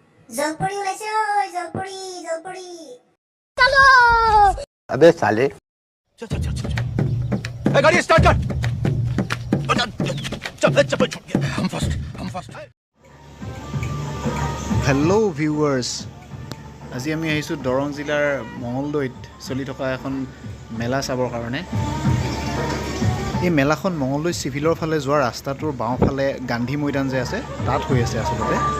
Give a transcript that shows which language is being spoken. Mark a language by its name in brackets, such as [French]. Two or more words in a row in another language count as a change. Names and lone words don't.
[Assamese] জলপরি ওলাইছে ঐ জলপরি জলপরি [Hindi] चलो अबे साले चल चल चल चल ए गाड़ी स्टार्ट कर चल चल छोड़ गया हम फर्स्ट [English] hello viewers [Assamese] আজি আমি আহিছোঁ দৰং জিলাৰ মঙলদৈত চলি থকা এখন মেলা চাবৰ কাৰণে এই মেলাখন মঙলদৈ চিভিলৰ ফালে যোৱা ৰাস্তাটোৰ বাওঁফালে গান্ধী মৈদান যে আছে তাত হৈ আছে আচলতে